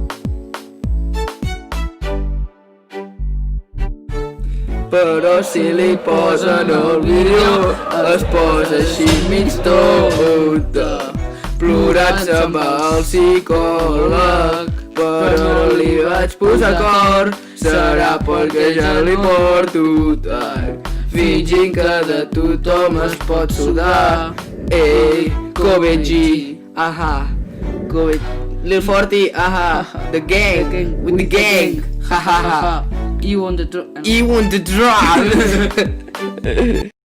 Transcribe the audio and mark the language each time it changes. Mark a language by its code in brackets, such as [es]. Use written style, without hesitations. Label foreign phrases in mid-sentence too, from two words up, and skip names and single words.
[ca] Però si li posen el vídeo es posa així mig tonta. Plorant se'n va al psicòleg, però no li vaig posar cor. Serà perquè ja li porto tant, fingint que de tothom es pot sudar. Ei, [en] Kobe G, aha, Kobe, Lil Forty, aha, the gang, with the gang, ha ha ha. You on the You want the drum.